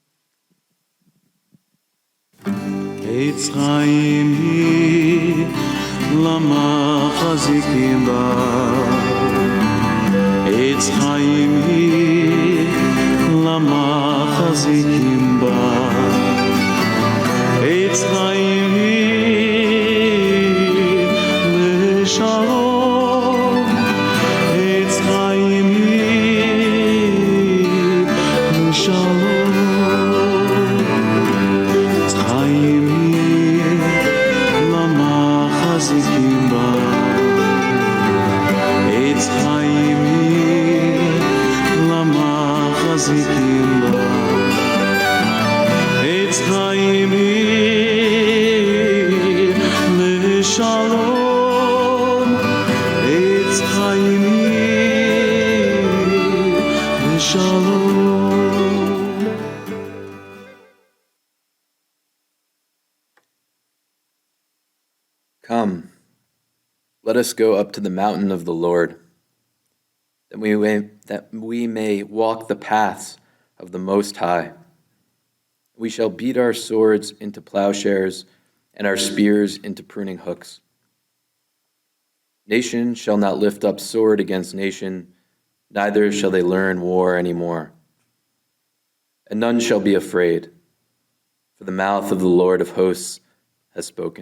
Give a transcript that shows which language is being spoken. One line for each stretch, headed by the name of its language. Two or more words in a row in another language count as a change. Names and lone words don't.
Hebrew: עץ חיים היא למחזיקים בה. עץ חיים היא למחזיקים בה. עץ חיים היא לשלום. עץ חיים היא לשלום. חיים היא למחזיקים בה. עץ חיים היא למחזיקים בה. עץ חיים היא לשלום. עץ חיים היא לשלום.
English: Come, let us go up to the mountain of the Lord, that we may walk the paths of the Most High. We shall beat our swords into plowshares and our spears into pruning hooks. Nation shall not lift up sword against nation, neither shall they learn war any more. And none shall be afraid, for the mouth of the Lord of hosts has spoken.